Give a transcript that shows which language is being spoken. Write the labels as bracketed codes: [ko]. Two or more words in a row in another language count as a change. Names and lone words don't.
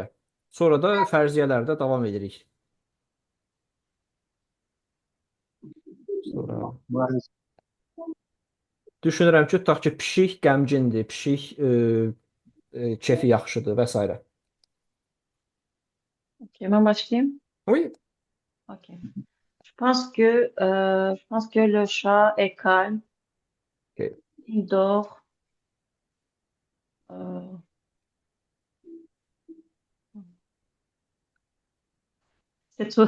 [az] Sonra da fərziyyələrdə davam edirik. Sonra [fr] Voilà. [az] düşünürəm ki, tutaq ki, pişik qəmgindir, pişik kefi yaxşıdır və s. [tr] Ok, ben başlayayım. [fr] Oui, Ok. Je pense que le chat est calme. ok. Il dort. Euh, c'est tout.